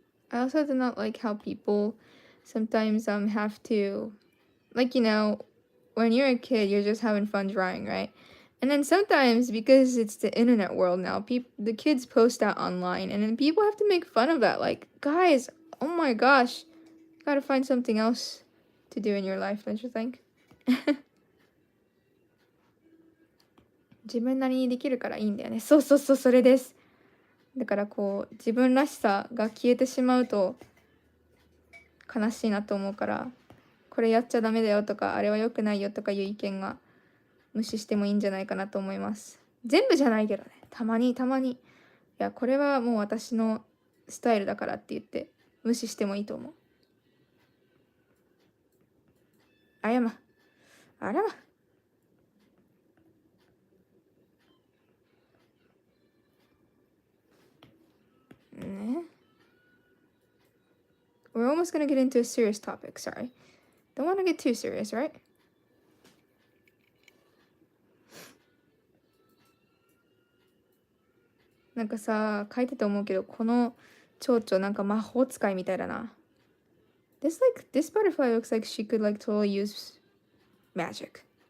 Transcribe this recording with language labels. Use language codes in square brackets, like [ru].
[en] I also do not like how people sometimes have to, like, when you're a kid, you're just having fun drawing, right? And then sometimes, because it's the internet world now, the kids post that online, and then people have to make fun of that. Like, guys, oh my gosh, you gotta find something else to do in your life, don't you think? [ja] 自分なりにできるからいいんだよね。そうそうそう、それです。だからこう、自分らしさが消えてしまうと悲しいなと思うから、これやっちゃダメだよとか、あれは良くないよとかいう意見が無視してもいいんじゃないかなと思います。全部じゃないけどね。たまにたまに。いや、これはもう私のスタイルだからって言って無視してもいいと思う。あやま。あらま。ね。 [en] We're almost gonna get into a serious topic, sorry. Don't want to get too serious, right? [ja] なんかさ、書いてて思うけど、この蝶々なんか魔法使いみたいだな。 [en] This butterfly looks like she could like totally use magic.